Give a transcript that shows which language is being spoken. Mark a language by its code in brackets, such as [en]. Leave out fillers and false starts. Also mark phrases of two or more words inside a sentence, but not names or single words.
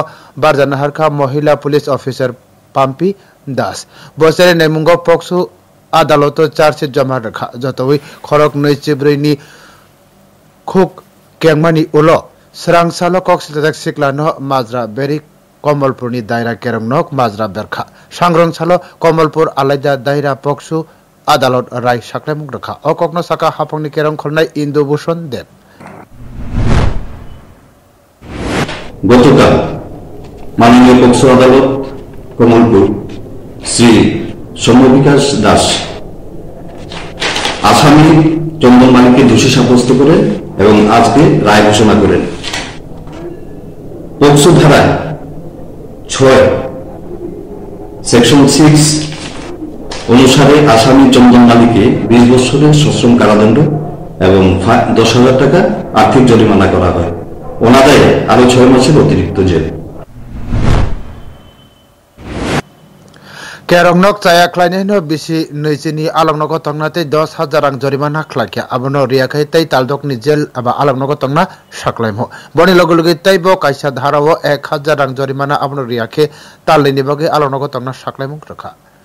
[trp] Barzana Harka Mohila [en] police officer [trp] Pampi Das Bosere Naimungo Poksu Adaloto charge Jama Rakha Jotoi Khorok Noichibrini Cook Kengmani Ulo Serang Salo Cox Siklano Mazra Beri Komolpurni Daira Keromnok Mazra Berkha Shangrong Salo Komolpur Alaida Daira Poksu Adalot Rai Shaklemuk Rakha Okokno Saka Hapongni Kerong Khornai Indo Bhushon Dev [bn] গতকাল মাননীয় পক্সো আদালত কমলপুর শ্রী সৌম্যবিকাশ দাস আসামি চন্দন মালিককে দোষী সাব্যস্ত করেন এবং আজকে রায় ঘোষণা করেন। পক্সো ধারায় 6 সেকশন 6 অনুসারে আসামি চন্দন মালিককে 20 বছরের সশ্রম কারাদণ্ড এবং 10,000 টাকা আর্থিক জরিমানা করা হয়। ওনাদের আরো 6 মাসের অতিরিক্ত জেল। [trp] Kerongnok Chaya Klaineno Bisi Noisini Alongnogo Tongnate 10,000 rang jorimana khlakya abono riakai tai taldok ni jel aba Alongnogo Tongna saklaimo boni logologi taibo kaisa dharawo 1,000 rang jorimana abono riakhe talini bage Alongnogo Tongna saklaimo rakha.